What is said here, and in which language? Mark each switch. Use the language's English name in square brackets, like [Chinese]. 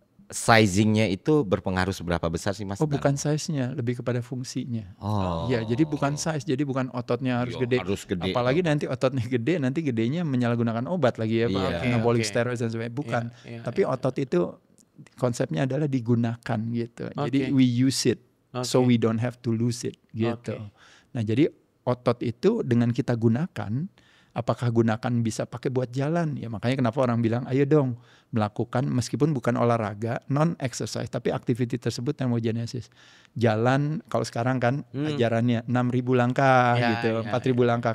[Indonesian] Sizingnya itu berpengaruh seberapa besar sih Mas? Bukan size-nya, lebih kepada fungsinya. Ya, jadi bukan size, jadi bukan ototnya harus gede. Apalagi nanti ototnya gede, nanti gedenya menyalahgunakan obat lagi ya, anabolic steroids dan sebagainya. Bukan, tapi otot itu konsepnya adalah digunakan gitu. [English] Jadi we use it, so we don't have to lose it gitu. [Indonesian] Nah jadi otot itu dengan kita gunakan, apakah gunakan bisa pakai buat jalan? Ya makanya kenapa orang bilang ayo dong melakukan meskipun bukan olahraga, non exercise tapi aktiviti tersebut termogenesis. Jalan kalau sekarang kan ajarannya 6.000 langkah gitu, 4.000 langkah.